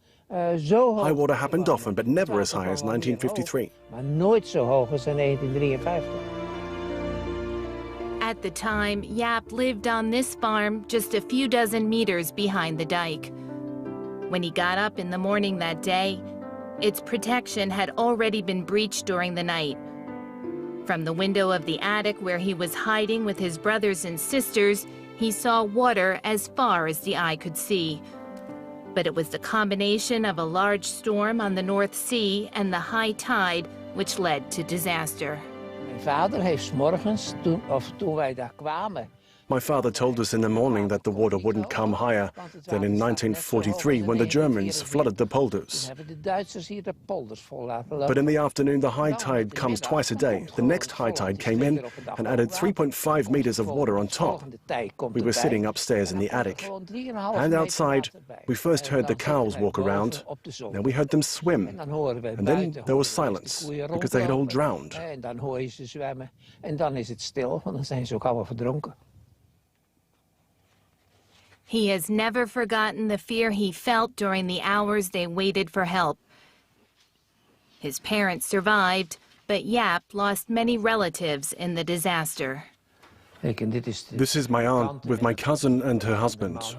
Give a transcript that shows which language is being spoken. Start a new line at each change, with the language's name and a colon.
English: High water happened often, but never as high as 1953.
Dutch: Maar nooit zo hoog als in 1953.
English: At the time, Jaap lived on this farm just a few dozen meters behind the dike. When he got up in the morning that day, its protection had already been breached during the night. From the window of the attic where he was hiding with his brothers and sisters, he saw water as far as the eye could see. But it was the combination of a large storm on the North Sea and the high tide which led to disaster.
Dutch: Mijn vader heeft 's morgens, toen wij daar kwamen.
English: My father told us in the morning that the water wouldn't come higher than in 1943 when the Germans flooded the polders. But in the afternoon, the high tide comes twice a day. The next high tide came in and added 3.5 meters of water on top. We were sitting upstairs in the attic. And outside, we first heard the cows walk around, then we heard them swim, and then there was silence, because they had all drowned.
Dutch: En dan hoor je ze zwemmen, en dan is het stil, want dan zijn ze ook allemaal verdronken.
English: He has never forgotten the fear he felt during the hours they waited for help. His parents survived, but Jaap lost many relatives in the disaster. This is my aunt with my cousin and her husband.